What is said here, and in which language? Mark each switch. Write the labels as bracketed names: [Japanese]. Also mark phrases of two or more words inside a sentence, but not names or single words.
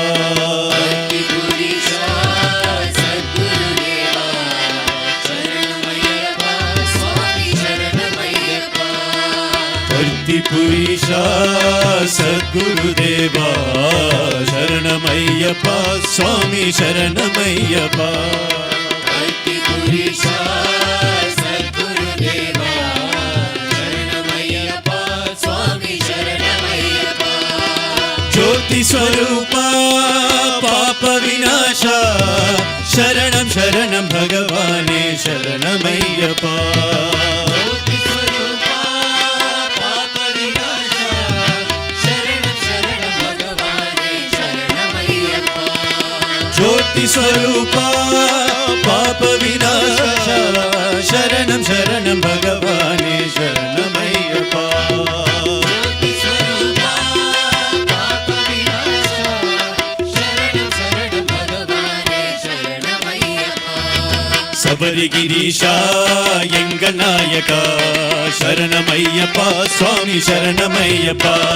[Tamil] புரீஷா சத்குருதேவா சரணமையப்பா சுவாமி சரணமையப்பா. [Sanskrit] ज्योति स्वरूपा पाप विनाशा शरणं शरणं भगवाने शरणमय्यप्पा. ज्योति स्वरूपा पाप विनाशा शरणं शरणं भगवाने शरणमय्यप्पा. ज्योति स्वरूपा पाप विनाशा शरणं शरणं भगवाने शरणमय्यप्पा. [Tamil] சபரிகிரீஷா எங்கள் நாயகா சரணமையப்பா சுவாமி சரணமையப்பா.